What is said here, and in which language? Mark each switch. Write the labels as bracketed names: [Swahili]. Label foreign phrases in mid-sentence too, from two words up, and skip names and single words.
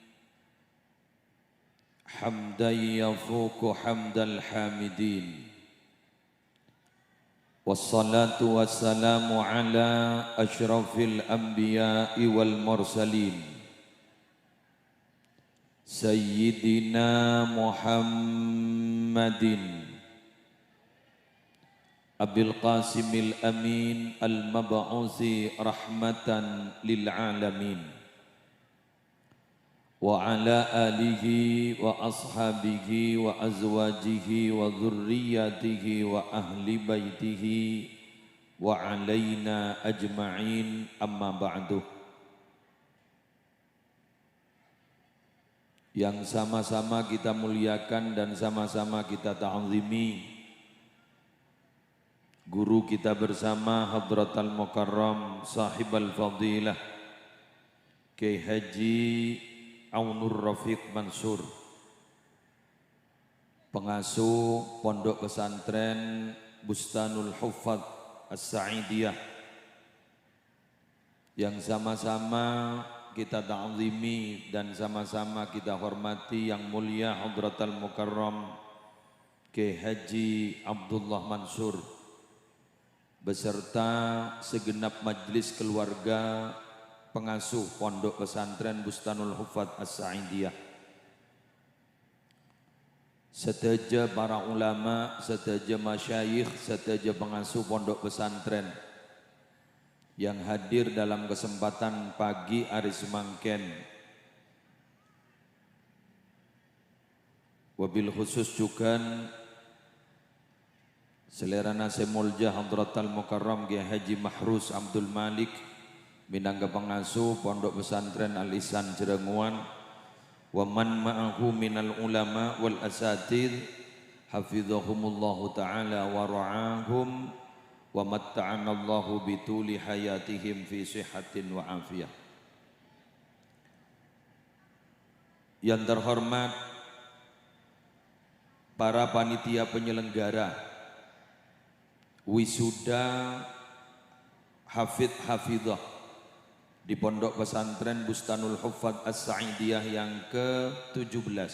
[Arabic] حمدا يفوق حمد الحامدين. والصلاة والسلام على أشرف الأنبياء والمرسلين سيدنا محمد أبي القاسم الأمين المبعوث رحمة للعالمين وعلى آله وأصحابه وأزواجه وذرياته وأهل بيته وعلينا أجمعين، أما بعد. [Indonesian] Yang sama-sama kita muliakan dan sama-sama kita ta'zimi guru kita bersama [Arabic] حضرة المكرم صاحب الفضيلة [Indonesian] Kiai Haji Aunur Rafiq Mansur, pengasuh Pondok Pesantren Bustanul Huffaz As-Sa'idiyah, yang sama-sama kita ta'zimi dan sama-sama kita hormati yang mulia [Arabic] حضرة المكرم [Indonesian] Kiai Haji Abdullah Mansur beserta segenap majlis keluarga pengasuh Pondok Pesantren Bustanul Huffaz As-Sa'idiyah, seteja para ulama, seteja masyayikh, seteja pengasuh Pondok Pesantren yang hadir dalam kesempatan pagi hari semangken. [Arabic] وبالخصوص [Indonesian] juga selera nasi mulja [Arabic] حضرة المكرم [Indonesian] Kiai Haji Mahrus Abdul Malik minangka pengasuh Pondok Pesantren Al-Ihsan Cirenguan, [Arabic] ومن معه من العلماء والأساتذة حفظهم الله تعالى ورعاهم ومتعنا الله بطول حياتهم في صحة وعافية. [Indonesian] Yang terhormat para panitia penyelenggara wisuda hafidh-hafidhah di Pondok Pesantren Bustanul Huffaz As-Sa'idiyah yang ke-17.